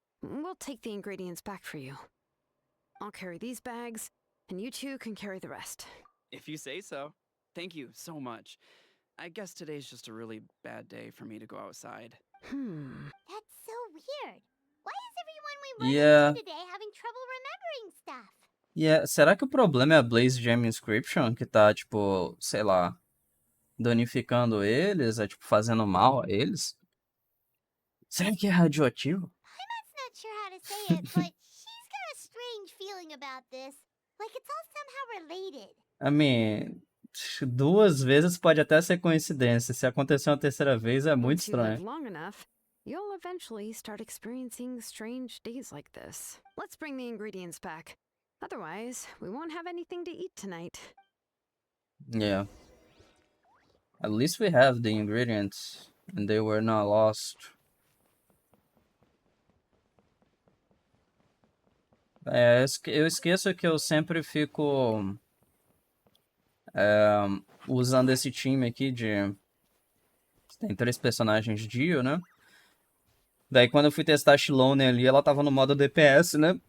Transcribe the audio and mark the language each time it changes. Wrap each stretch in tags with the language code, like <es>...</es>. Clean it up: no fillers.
<en>We'll take the ingredients back for you. I'll carry these bags, and you two can carry the rest. If you say so. Thank you so much. I guess today's just a really bad day for me to go outside. That's so weird. Why is everyone we run Yeah. into today having trouble remembering stuff?</en> <pt>Yeah, será que o problema é a Blaze Gem Inscription? Que tá, tipo, sei lá, danificando eles? É, tipo, fazendo mal a eles? Será que é radioativo?</pt> <en>I'm not sure how to say it, but she's got a strange feeling about this. Like it's all somehow related. I mean,</en> <pt>2 vezes pode até ser coincidência. Se acontecer uma terceira vez, é muito</pt> <en>Once you live</en> <pt>estranho.</pt> <en>long enough, you'll eventually start experiencing strange days like this. Let's bring the ingredients back. Otherwise, we won't have anything to eat tonight. Yeah. At least we have the ingredients, and they were not lost.</en> <pt>É, eu esqueço que eu sempre fico usando esse time aqui de... Tem 3 personagens Dio, né? Daí quando eu fui testar a Shilone ali, ela tava no modo DPS, né?</pt>